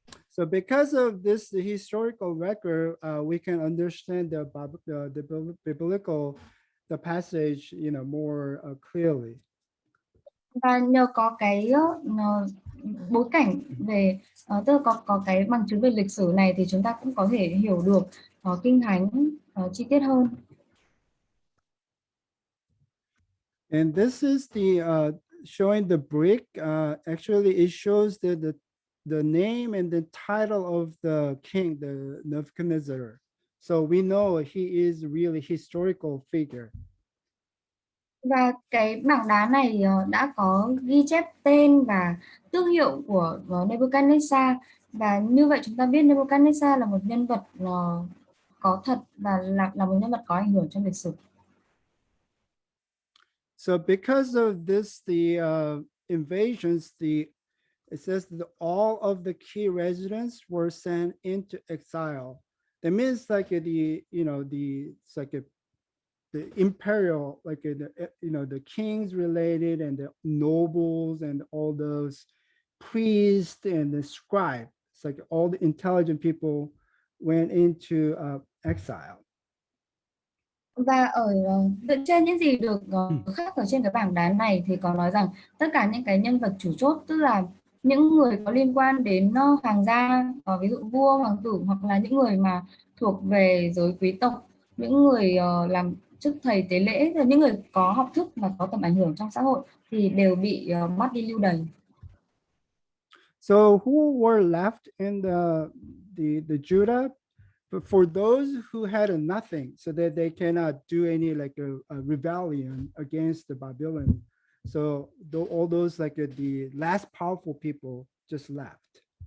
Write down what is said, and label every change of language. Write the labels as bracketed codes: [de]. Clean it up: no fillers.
[en] So because of this the historical record, we can understand the biblical passage, you know, more clearly. [vi] Và nhờ có cái bối cảnh về tức là có cái bằng chứng về lịch sử này thì chúng ta cũng có thể hiểu được kinh thánh chi tiết hơn. [en] And this is the showing the brick. Actually, it shows the name and the title of the king, the Nebuchadnezzar. So we know he is really historical figure. [vi] Và cái bảng đá này đã có ghi chép tên và tước hiệu của Nebuchadnezzar, và như vậy chúng ta biết Nebuchadnezzar là một nhân vật có thật và là một nhân vật có ảnh hưởng trong lịch sử. [en] So because of this, the invasions, it says that all of the key residents were sent into exile. That means like it's like the imperial, like the kings related and the nobles and all those priests and the scribes. It's like all the intelligent people went into exile. [vi] Và dựa trên những gì được khắc ở trên cái bảng đá này thì có nói rằng tất cả những cái nhân vật chủ chốt, tức là những người có liên quan đến hoàng gia, ví dụ vua, hoàng tử, hoặc là những người mà thuộc về giới quý tộc, những người làm chức thầy tế lễ, rồi những người có học thức và có tầm ảnh hưởng trong xã hội thì đều bị bắt đi lưu đày. [en] So who were left in the Judah? But for those who had nothing, so that they cannot do any like a rebellion against the Babylon. So all those like the last powerful people just left.